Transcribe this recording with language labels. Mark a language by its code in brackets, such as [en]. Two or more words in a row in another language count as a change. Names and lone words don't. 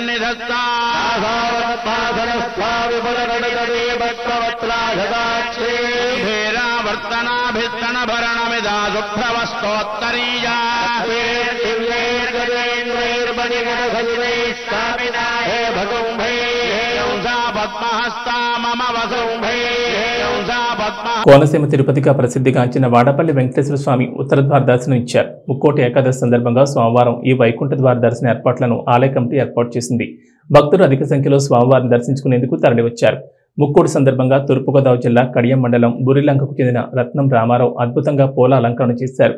[sa] सन्निधत्ताविपुरगणितरे पद्मवत्राघदाक्षे भीरावर्तनाभिस्तनभरणमिदा शुभ्रवस्तोत्तरीया हे भगुम्भे पद्महस्ता मम वसुम्भे [te] కోనసీమ తిరుపతిగా ప్రసిద్ధిగాంచిన వాడపల్లి వెంకటేశ్వర స్వామి ఉత్తర ద్వార దర్శనం ఇచ్చారు. ముక్కోటి ఏకాదశి సందర్భంగా సోమవారం ఈ వైకుంఠ ద్వార దర్శన ఏర్పాట్లను ఆలయ కమిటీ ఏర్పాటు చేసింది. భక్తులు అధిక సంఖ్యలో స్వామివారిని దర్శించుకునేందుకు తరలివచ్చారు. ముక్కోటి సందర్భంగా తూర్పుగోదావరి జిల్లా కడియం మండలం బురిలంకకు చెందిన రత్నం రామారావు అద్భుతంగా పూల అలంకరణ చేశారు.